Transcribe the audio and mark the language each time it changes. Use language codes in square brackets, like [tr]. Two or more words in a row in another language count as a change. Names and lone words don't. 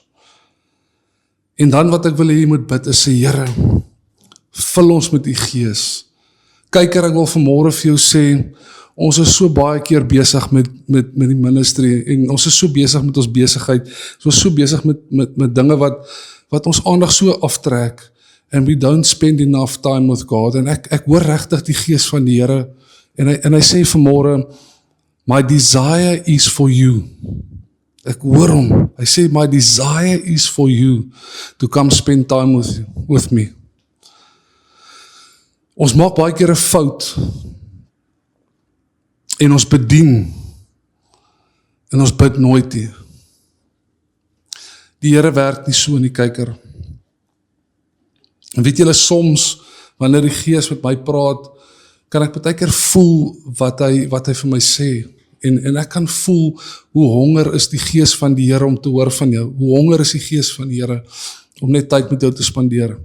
[af] En dan wat ek wil hê jy moet bid is sê, Here, vul ons met U gees. Kyker, ek wil vanmôre vir jou sê, ons is so baie keer besig met die ministry, en ons is so besig met ons besigheid, ons is so besig met dinge wat ons aandag so aftrek, [en] and we don't spend enough time with God, [af] en ek hoor regtig die gees van die Here, en hy sê vanmôre, [en] my desire is for you. [af] Ek hoor hom, hy sê, [en] my desire is for you, to come spend time with me. [af] Ons maak baie keer 'n fout, en ons bedien, en ons bid nooit nie. Die Here werk nie so in die kyker. En weet julle, soms, wanneer die Gees met my praat, kan ek baie keer voel wat hy vir my sê, en ek kan voel hoe honger is die Gees van die Here om te hoor van jou, hoe honger is die Gees van die Here om net tyd met jou te spandeer.